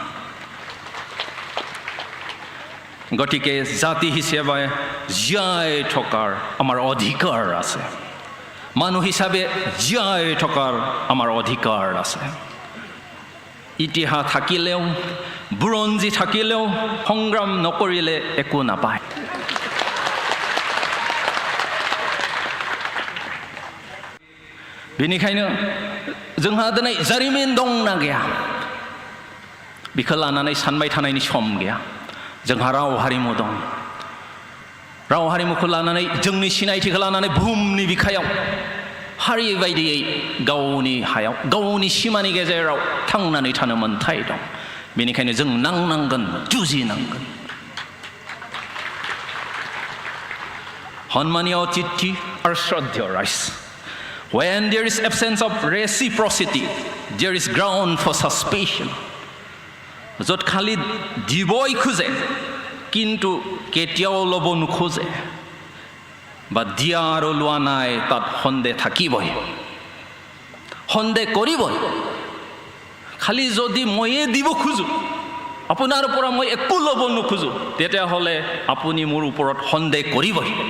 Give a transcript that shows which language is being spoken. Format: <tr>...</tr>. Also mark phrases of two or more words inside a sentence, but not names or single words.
<as>গতিকে জাতি হিচাপে জীয়াই থকাৰ আমাৰ অধিকাৰ আছে, মানুহ হিচাপে জীয়াই থকাৰ আমাৰ অধিকাৰ আছে। ইতিহাস থাকিলেও বুৰঞ্জী থাকিলেও সংগ্ৰাম নকৰিলে একো নাপায়।</as> <brx>बेनिखायनो जोंहा दिनै जारिमिन दंना गैया बेखौ लानानै सानबाय थानायनि सम गैया। जोंहा राव हारिमु दं, राव हारिमुखौ लानानै जोंनि सिनायथिखौ लानानै बुहुमनि बिखायाव हारि बायदियै गावनि हायाव गावनि सिमानि गेजेराव थांनानै थानो मोन्थाय दं। बेनिखायनो जों नांनांगोन, जुजिनांगोन। सन्मानीय अतिथि आरो श्रद्धेय राइज,</brx> <en>when there is absence of reciprocity there is ground for suspicion।</en> <as>য'ত খালি দিবই খোজে কিন্তু কেতিয়াও ল'ব নোখোজে বা দিয়া আৰু লোৱা নাই তাত সন্দেহ থাকিবই, সন্দেহ কৰিবই। খালি যদি ময়ে দিব খোজোঁ, আপোনাৰ পৰা মই একো ল'ব নোখোজোঁ, তেতিয়াহ'লে আপুনি মোৰ ওপৰত সন্দেহ কৰিবই।</as>